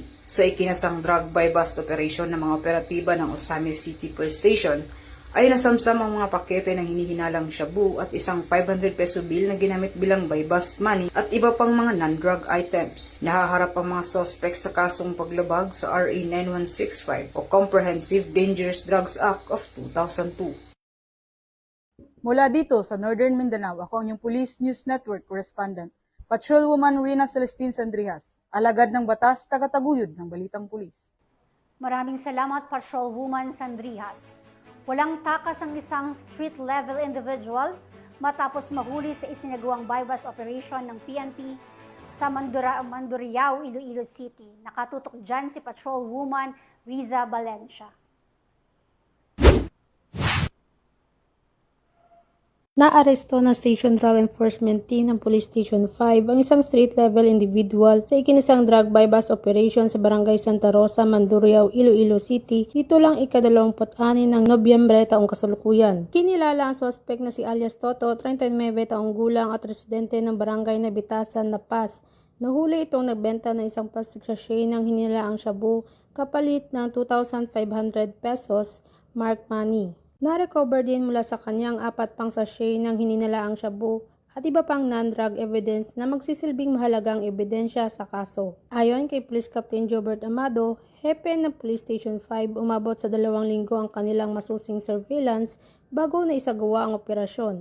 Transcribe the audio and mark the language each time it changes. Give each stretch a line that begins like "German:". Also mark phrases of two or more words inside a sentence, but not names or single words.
Filipino: Sa ikinasang
English: drug buy-bust operation
Filipino: ng mga operatiba ng Ozamis City Police Station, ay nasamsam ang mga pakete ng hinihinalang shabu at isang 500 peso bill na ginamit bilang
English: buy-bust money
Filipino: at iba pang mga
English: non-drug items.
Filipino: Nahaharap ang mga suspect sa kasong paglabag sa RA 9165 o Comprehensive Dangerous Drugs Act of 2002. Mula dito sa Northern Mindanao, ako ang inyong Police News Network correspondent, Patrolwoman Rina Celestine Sandrihas, alagad ng batas, tagataguyod ng Balitang Pulis. Maraming salamat, Patrolwoman Sandrihas. Walang takas ang isang
English: street-level individual
Filipino: matapos mahuli sa isinagawang
English: buy-bust operation
Filipino: ng PNP sa Mandurriao, Iloilo City. Nakatutok dyan si Patrolwoman Riza Valencia. Naaresto ng Station Drug Enforcement Team ng Police Station 5 ang isang
English: street-level individual
Filipino: sa ikinisang
English: drug buy-bust operation
Filipino: sa Barangay Santa Rosa, Mandurriao, Iloilo City. Dito lang ika-26 ng Nobyembre taong kasalukuyan. Kinilala ang suspect na si alias Toto, 39 taong gulang at residente ng Barangay Nabitasan, La Paz. Nahuli itong nagbenta ng isang
English: plastic sachet
Filipino: ng hinilaang shabu kapalit ng 2,500 pesos
English: marked money.
Filipino: Na-recover din mula sa kanyang 4 pang sachet ng hininalaang shabu at iba pang
English: non-drug evidence
Filipino: na magsisilbing mahalagang ebidensya sa kaso. Ayon kay Police Captain Jobert Amado, hepe ng Police Station 5, umabot sa 2 linggo ang kanilang masusing surveillance bago na isagawa ang operasyon.